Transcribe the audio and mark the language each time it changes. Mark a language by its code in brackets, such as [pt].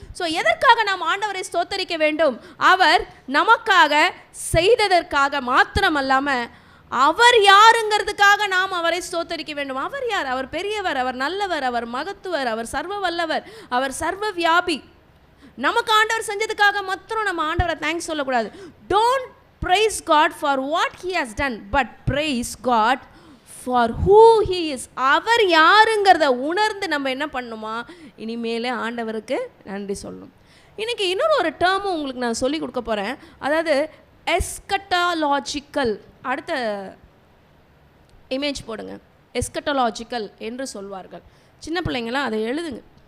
[ta] So எதற்காக நாம் ஆண்டவரை ஸ்தோத்தரிக்க வேண்டும்? அவர் நமக்காக செய்ததற்காக மாத்திரமல்லாமல் அவர் யாருங்கிறதுக்காக நாம் அவரை ஸ்தோத்தரிக்க வேண்டும். அவர் யார்? அவர் பெரியவர், அவர் நல்லவர், அவர் மகத்துவர், அவர் சர்வ வல்லவர், அவர் சர்வ வியாபி. நமக்கு ஆண்டவர் செஞ்சதுக்காக மாத்திரம் நம்ம ஆண்டவரை தேங்க்ஸ் சொல்லக்கூடாது. [en] Don't praise God for what he has done, but praise God for who he is. [ta] அவர் யாருங்கிறத உணர்ந்து நம்ம என்ன பண்ணணுமா, இனிமேலே ஆண்டவருக்கு நன்றி சொல்லணும். இன்றைக்கி இன்னொரு ஒரு டேர்மும் உங்களுக்கு நான் சொல்லி கொடுக்க போகிறேன். அதாவது எஸ்கட்டாலாஜிக்கல். அடுத்த இமேஜ் போடுங்க. எஸ்கட்டாலாஜிக்கல் என்று சொல்வார்கள். சின்ன பிள்ளைங்களாம் அதை எழுதுங்க.